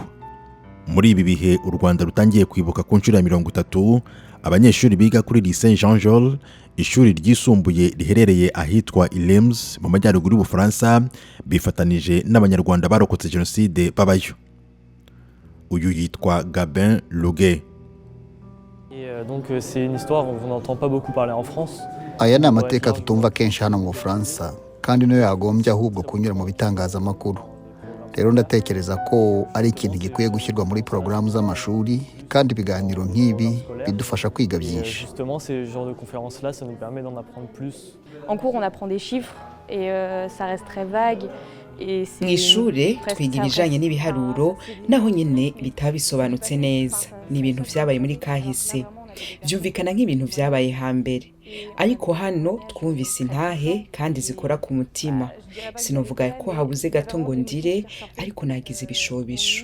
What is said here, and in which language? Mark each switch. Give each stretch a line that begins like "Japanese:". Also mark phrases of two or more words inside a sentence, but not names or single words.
Kinyarwanda: Muri ibi bihe u Rwanda rutangiye kwibuka ku nshuro ya 30, abanyeshuri biga kuri Lycée Jean Jaurès, ishuri ryisumbuye riherereye ahitwa Reims mu majyaruguru y'Ubufaransa, bifatanije n'abanyarwanda barokotse jenoside babayo. Uyu yitwa Gabin Loguet.
French: Donc c'est une histoire on n'entend pas beaucoup parler en France.
Kinyarwanda: Aya ni amateka tutumva kenshi hano mu Bufaransa, kandi niyo yagombye ahubwo kunyura mu bitangazamakuru. Rero ndatekereza ko ari ikintu gikwiye gushyirwa muri porogaramu z'amashuri, kandi ibiganiro nk'ibi bidufasha kwiga byinshi.
French: Justement ces genres de conférences là ça nous permet d'en apprendre plus. En cours on apprend des chiffres et ça reste très vague.
Kinyarwanda: Mu ishuri twiga ibijanye n'ibiharuro naho nyine bitaba bisobanutse neza. Ni ibintu vyabaye muri kahise, byumvikana nk'ibintu vyabaye hambere, ariko hano twumvise intahe kandi zikora ku mutima. Sinovuga ko habuze gato ngo ndire, ariko nagize ibishobisho.